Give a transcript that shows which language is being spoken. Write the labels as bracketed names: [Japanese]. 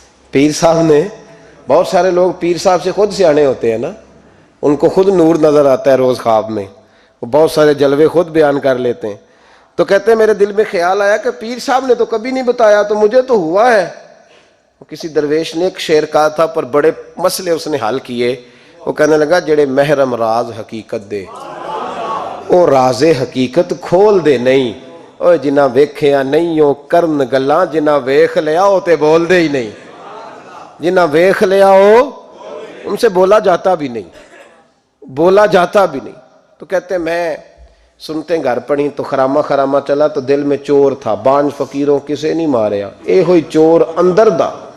[Urdu] پیر صاحب نے, بہت سارے لوگ پیر صاحب سے خود سیانے ہوتے ہیں نا, ان کو خود نور نظر آتا ہے روز خواب میں, وہ بہت سارے جلوے خود بیان کر لیتے ہیں. تو کہتے ہیں میرے دل میں خیال آیا کہ پیر صاحب نے تو کبھی نہیں بتایا, تو مجھے تو ہوا ہے. کسی درویش نے ایک شعر کہا تھا پر بڑے مسئلے اس نے حل کیے. [Punjabi] وہ کہنے لگا جڑے محرم راز حقیقت دے او راز حقیقت کھول دے نہیں, او جنہ ویکھیا نہیں او کرن گلاں, جنہ ویکھ لیا او تے بول دے ہی نہیں. جنہ ویکھ لیا او [Urdu] ان سے بولا جاتا بھی نہیں, بولا جاتا بھی نہیں. تو کہتے ہیں میں سنتے گھر پڑی تو خرامہ خرامہ چلا تو دل میں چور تھا, [Punjabi] بانج فقیروں کسے نہیں ماریا, اے ہوئی چور اندر دا.